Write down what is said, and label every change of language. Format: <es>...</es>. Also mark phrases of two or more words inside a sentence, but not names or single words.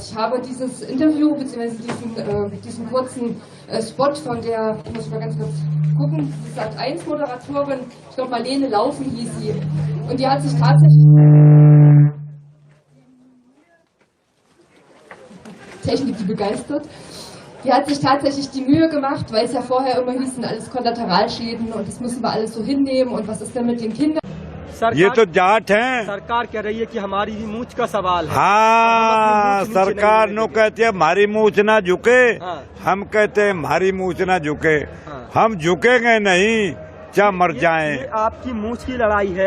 <de>Ich habe dieses Interview bzw. diesen kurzen Spot von der, ich muss mal ganz kurz gucken, die Sat.1-Moderatorin, ich glaube Marlene Laufen hieß sie. Und die hat sich tatsächlich... Technik, die begeistert. Die hat sich tatsächlich die Mühe gemacht, weil es ja vorher immer hieß, sind alles Kollateralschäden und das müssen wir alles so hinnehmen und was ist denn mit den Kindern?</de> <hi>ये तो जाट हैं। सरकार कह रही है कि हमारी भी मूंछ का सवाल है। हाँ, सरकार नो कहती है हमारी मूंछ ना झुके, हम कहते हैं हमारी मूंछ ना झुके। हम झुकेंगे नहीं, चाहे मर जाएं। ये आपकी मूंछ की लड़ाई है।</hi>